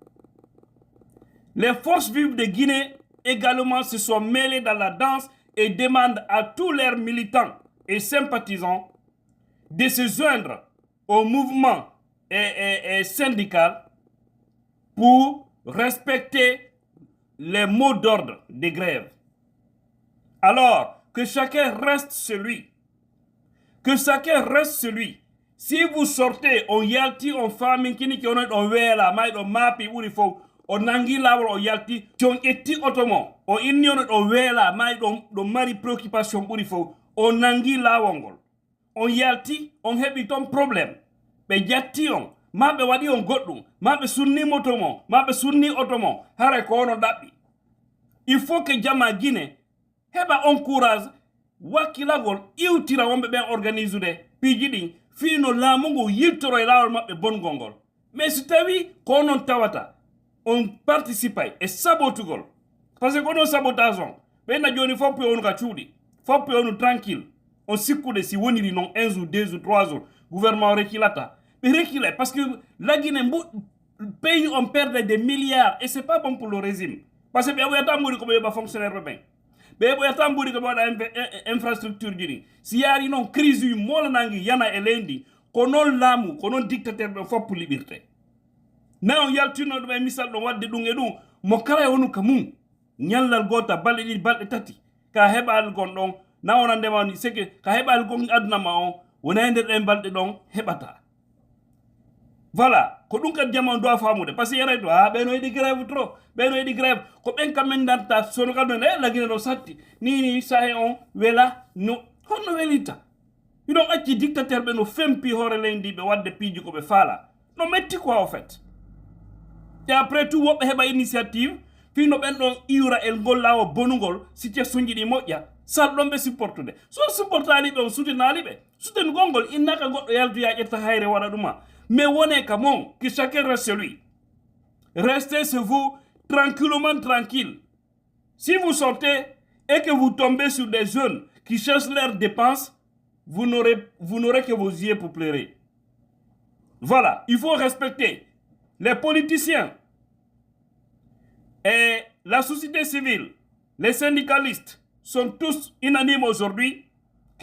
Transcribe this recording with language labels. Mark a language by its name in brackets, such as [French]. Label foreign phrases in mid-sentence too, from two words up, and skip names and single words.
[French] Les forces vives de Guinée également se sont mêlées dans la danse et demandent à tous leurs militants et sympathisants de se joindre au mouvement syndical pour respecter les mots d'ordre des grèves. Alors, que chacun reste celui. Que chacun reste celui. Si vous sortez, [Fula] on yalti, on famine, on wela, on mapi, on nangi lawol o yalti, on etti otomo, on inni on wela, on mari préoccupation ɓuri fof, on nangi lawol. On yalti, on heɓi ton problème. Ɓe jatti on, ma ɓe waɗi on goɗɗum, ma ɓe sunni motomo, ma ɓe sunni otomo, hara ko ono ɗaɓɓi. [French] Il faut que [Fula] jama Guinée heɓa on courage wakkilagol iwtira wonɓe ɓen organise ude piiji ɗin fino laamu ngu yiltoro e laawol maɓɓe bongol ngol. Mais so tawi ko non tawata on participe e sabotugol, [French] parce que [Fula] ko non sabotage on ɓenna joni foppi onu ka cuuɗi, foppi onu tranquille, on sikkude si woniri non [French] 1 jour 2 jours 3 jours [Fula] gouvernement reculata ɓe recule [French] parce que la Guinée pays on perdait des milliards et c'est pas bon pour le régime, parce que [Fula] ɓe ɓoyata mbuɗi ko ɓe yoɓa fonctionnaire ɓe ɓen, ɓe ɓoyata mbuɗi ko ɓe waɗa infrastructure ji ɗi. Si yaari noon crise uji molanangi yana e leydi ko noon laamu ko noon dictateur ɓe foppu liɓirte. Na on yaltino ɗum e misal ɗon wadde ɗum e ɗum mo kala e wonu ka mum ñallal gota balɗe ɗiɗi balɗe tati ka heɓal gon ɗon na wona ndemani [French] c'est que [Fula] ka heɓal gon aduna ma on wona e nder ɗen balɗe ɗon heɓata. Voilà ko ɗum kadi jamanu dowa famude [French] par ce que [Fula] yaray to ɓeno yiɗi [French] grève trop, [Fula] ɓeno yiɗi grève ko ɓen kammen darta sono kadu ne la Guinée ɗo satti ni sahe on wela no honno welita iɗon acci dictateur ɓe no fempi hoore leydi ɓe wadde piiji ko ɓe faala no metti [French] quoi au fait. Et après tout [Fula] woɓɓe heɓa initiative fino ɓen ɗon iwra el ngol lawo bonugol situation ji ɗi moƴƴa salɗon ɓe supportude so supportali ɓe on soutenali ɓe soutenugol ngol innaka goɗɗo yaltoya ƴetta hayre waɗa ɗuma. [French] Mais [Fula] wone ka mon [French] que chacun reste chez lui. Restez chez vous tranquillement tranquille. Si vous sortez et que vous tombez sur des jeunes qui cherchent leurs dépenses, vous n'aurez que vos yeux pour pleurer. Voilà, il faut respecter les politiciens et la société civile, les syndicalistes sont tous unanimes aujourd'hui.